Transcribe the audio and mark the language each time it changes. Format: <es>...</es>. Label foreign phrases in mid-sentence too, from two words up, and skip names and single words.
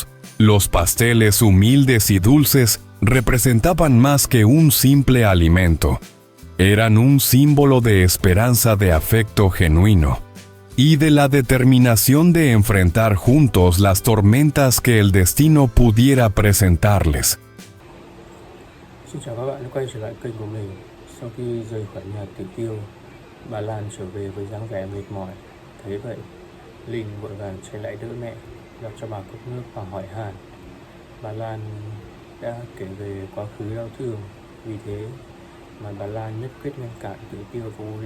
<es>Los pasteles humildes y dulces representaban más que un simple alimento. Eran un símbolo de esperanza, de afecto genuino y de la determinación de enfrentar juntos las tormentas que el destino pudiera presentarles.</es> <vi>Xin chào các bạn đã quay trở lại kênh của mình. Sau khi rời khỏi nhà Tiểu Tiêu, bà Lan trở về với dáng vẻ mệt mỏi. Thế vậy, Linh vội vàng chạy lại đỡ mẹ, đặt cho bà cốc nước và hỏi han. Bà Lan đã kể về quá khứ đau thương, vì thế mà bà Lan nhất quyết ngăn cản Tiểu Tiêu và Uri.</vi>